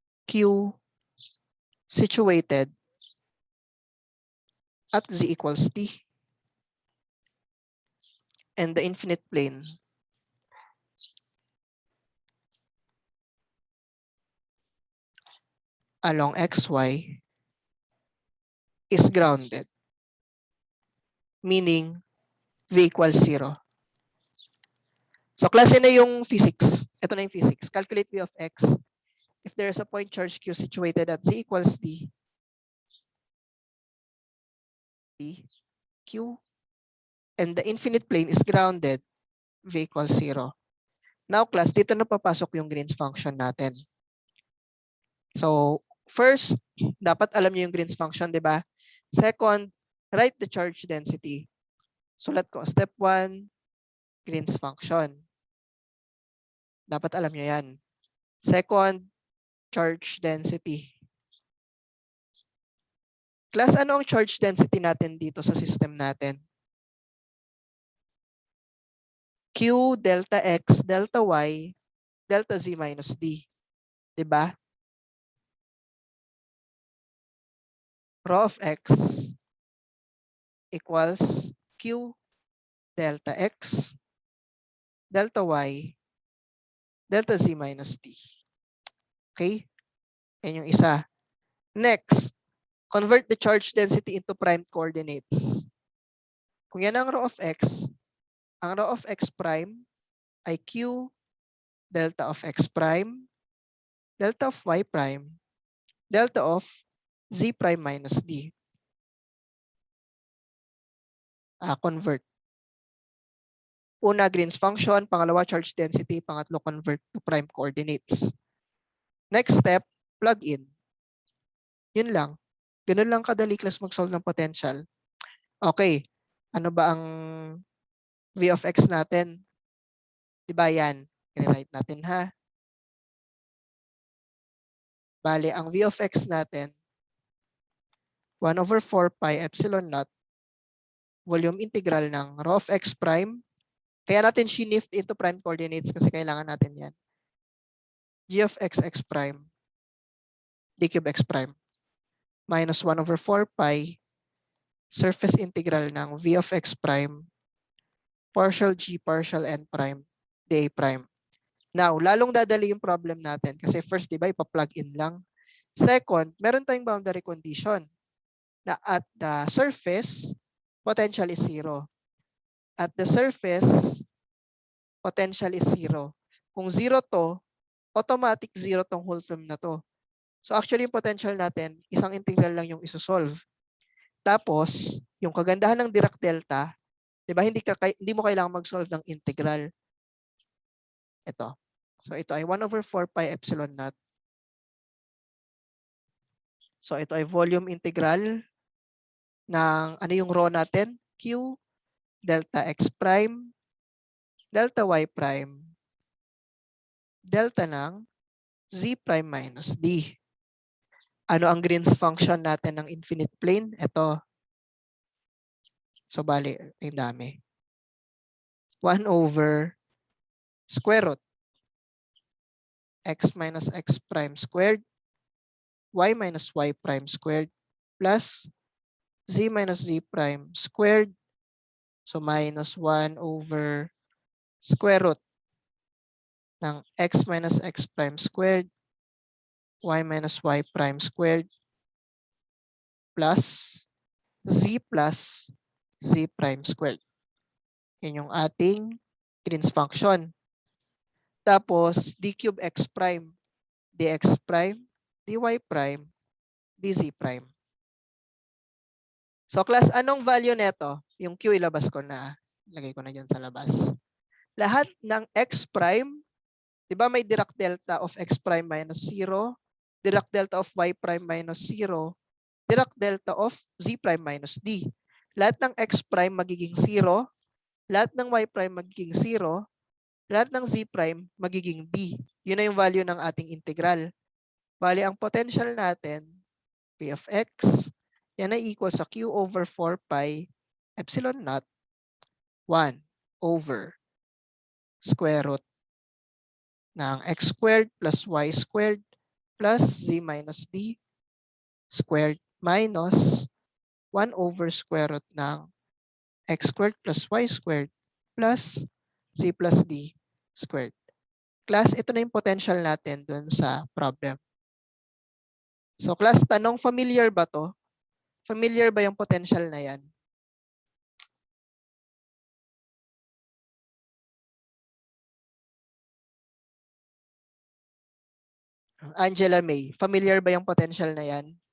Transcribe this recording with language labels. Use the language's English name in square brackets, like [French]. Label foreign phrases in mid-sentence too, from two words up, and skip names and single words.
[English] Q situated at z equals t and the infinite plane along xy is grounded, meaning v equals 0. [Filipino] So klase na yung physics. Ito na yung physics. [English] Calculate v of x if there is a point charge q situated at z equals d, q, and the infinite plane is grounded, v equals 0. Now class, [Filipino] dito na papasok yung [English] Green's function [Filipino] natin. So first, dapat alam niyo yung [English] Green's function, [Filipino] di ba? [English] Second, write the charge density. [Filipino] Sulat ko, [English] step 1, Green's function. [Filipino] Dapat alam niyo yan. [English] Second, charge density. [Filipino] Class, ano ang [English] charge density [Filipino] natin dito sa system natin? [English] Q delta x delta y delta z minus d. [Filipino] Diba? [English] Rho of x equals Q delta x delta y delta z minus d. [Filipino] Okay? Yan yung isa. [English] Next, convert the charge density into prime coordinates. [Filipino] Kung yan ang [English] rho of x, ang rho of x prime ay Q delta of x prime, delta of y prime, delta of z prime minus d. Convert. Una, Green's function. Pangalawa, charge density. Pangatlo, convert to prime coordinates. Next step, plug in. [Filipino] Yun lang. Ganun lang kadali class [English] mag-solve ng potential. [Filipino] Okay. Ano ba ang [English] v of x [Filipino] natin? Diba yan? I-write natin ha. Bale, ang [English] v of x [Filipino] natin, [English] 1 over 4 pi epsilon naught volume integral [Filipino] ng [English] rho of x prime. [Filipino] Kaya natin [English] shift into prime coordinates [Filipino] kasi kailangan natin yan. [English] G of x prime d cube x prime minus 1 over 4 pi surface integral ng v of x prime partial g partial n prime dA prime. Now, [Filipino] lalong dadali yung problem natin kasi first, di ba, ipa-plug in lang. [English] Second, [Filipino] meron tayong [English] boundary condition na at the surface, potential is 0. At the surface, potential is 0. [Filipino] Kung 0 to, automatic 0 tong [English] whole term [Filipino] na to. So actually, yung potential natin, isang integral lang yung isosolve. Tapos, yung kagandahan ng Dirac delta, di ba, hindi mo kailangan mag-solve ng integral. Ito. So ito ay [English] 1 over 4 pi epsilon naught. [Filipino] So ito ay [English] volume integral [Filipino] ng ano yung rho natin? [English] Q delta x prime delta y prime delta ng z prime minus d. [Filipino] Ano ang [English] Green's function [Filipino] natin ng [English] infinite plane? [Filipino] Ito. So bali, ang dami. [English] 1 over square root x minus x prime squared y minus y prime squared plus z minus z prime squared. So minus 1 over square root ng x minus x prime squared y minus y prime squared plus z prime squared. [Filipino] Yan yung ating [English] Green's function. Tapos d cube x prime dx prime dy prime dz prime. So class, [Filipino] anong value neto? Yung q ilabas ko na. Lagay ko na dyan sa labas. Lahat ng [English] x prime, [Filipino] di ba may [English] Dirac delta of x prime minus 0, Dirac delta of y prime minus 0, Dirac delta of z prime minus d. [Filipino] Lahat ng [English] x prime [Filipino] magiging 0, lahat ng [English] y prime [Filipino] magiging 0, lahat ng [English] z prime [Filipino] magiging d. Yun na yung value ng ating integral. Bali, ang [English] potential natin, p of x, [Filipino] yan ay [English] equal sa q over 4 pi epsilon naught 1 over square root ng x squared plus y squared plus z minus d squared minus 1 over square root ng x squared plus y squared plus z plus d squared. [Filipino] Class, ito na yung potential natin dun sa problem. So class, tanong, familiar ba to? Familiar ba yung potential na yan? Angela May, familiar ba yung potential na yan?